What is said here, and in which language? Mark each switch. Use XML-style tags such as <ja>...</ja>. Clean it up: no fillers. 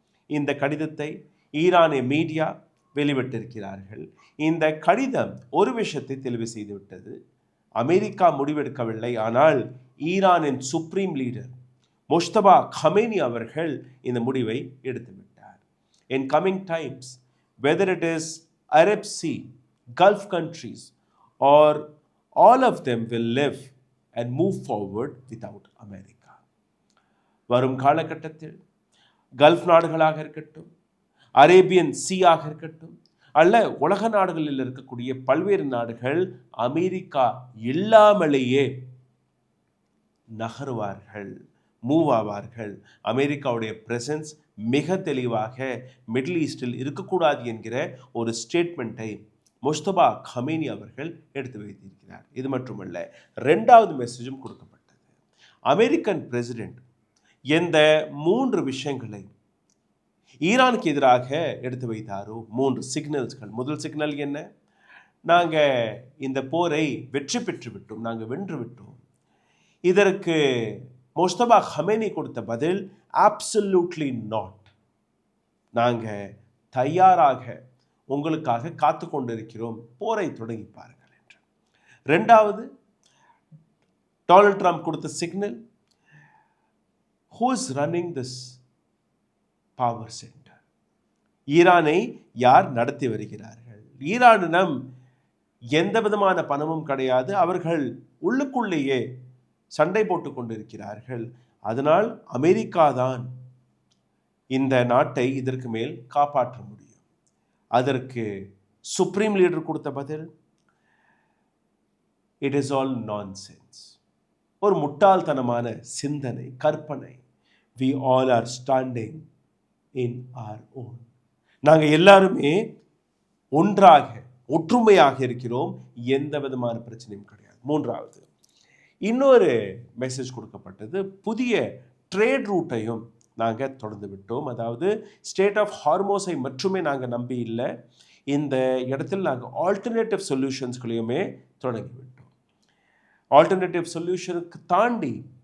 <ta>இந்த கடிதத்தை ஈரானிய மீடியா வெளிவிட்டிருக்கிறார்கள். இந்த கடிதம் ஒரு விஷயத்தை தெளிவு செய்துவிட்டது. அமெரிக்கா முடிவெடுக்கவில்லை, ஆனால் ஈரானின் சுப்ரீம் லீடர் முஜ்தபா கமேனி அவர்கள் இந்த முடிவை எடுத்துவிட்டார்.</ta> <en>In coming times, whether it is Arab Sea, Gulf countries, or all of them will live and move forward without America.</en> <ta>வரும் காலகட்டத்தில் கல்ஃப் நாடுகளாக இருக்கட்டும், அரேபியன் சீயாக இருக்கட்டும், அல்ல உலக நாடுகளில் இருக்கக்கூடிய பல்வேறு நாடுகள் அமெரிக்கா இல்லாமலேயே நகருவார்கள், மூவ் ஆவார்கள். அமெரிக்காவுடைய பிரசன்ஸ் மிக தெளிவாக மிடில் ஈஸ்டில் இருக்கக்கூடாது என்கிற ஒரு ஸ்டேட்மெண்ட்டை முஜ்தபா கமேனி அவர்கள் எடுத்து வைத்திருக்கிறார். இது மட்டுமல்ல, ரெண்டாவது மெசேஜும் கொடுக்கப்பட்டது. அமெரிக்கன் பிரசிடென்ட் எந்த 3 விஷயங்களை ஈரானுக்கு எதிராக எடுத்து வைத்தாரோ, 3 சிக்னல்ஸ்கள். முதல் சிக்னல் என்ன? நாங்கள் இந்த போரை வெற்றி பெற்று விட்டோம், நாங்கள் வென்று விட்டோம். இதற்கு முஜ்தபா கமேனி கொடுத்த பதில்</ta> <en>absolutely not,</en> <ta>நாங்கள் தயாராக உங்களுக்காக காத்து கொண்டிருக்கிறோம், போரை தொடங்கி பாருங்கள் என்று. ரெண்டாவது, டொனால்ட் ட்ரம்ப் கொடுத்த signal,</ta> <en>who is running this power center?</en> <ta>ஈரானை யார் நடத்தி வருகிறார்கள்? ஈரானிடம் எந்த விதமான பணமும் கிடையாது, அவர்கள் உள்ளுக்குள்ளேயே சண்டை போட்டு கொண்டிருக்கிறார்கள். அதனால் அமெரிக்கா தான் இந்த நாட்டை இதற்கு மேல் காப்பாற்ற முடியும். அதற்கு சுப்ரீம் லீடர் கொடுத்த பதில்,</ta> <en>it is all nonsense,</en> <ta>ஒரு முட்டாள்தனமான சிந்தனை, கற்பனை.</ta> <en>we all are standing in our own.</en> <ta>நாங்கள் எல்லாருமே ஒன்றாக ஒற்றுமையாக இருக்கிறோம், எந்த விதமான பிரச்சனையும் கிடையாது. மூன்றாவது, இன்னொரு மெசேஜ் கொடுக்கப்பட்டது, புதிய ட்ரேட் ரூட்டையும் நாங்கள் தொடர்ந்து விட்டோம். அதாவது ஸ்டேட் ஆஃப் ஹார்மோஸை மட்டுமே நாங்கள் நம்பி இல்லை, இந்த இடத்தில் நாங்கள் ஆல்டர்னேட்டிவ் சொல்யூஷன்ஸ்களையுமே தொடங்கிவிட்டோம். ஆல்டர்னேட்டிவ் சொல்யூஷனுக்கு தாண்டி</ta>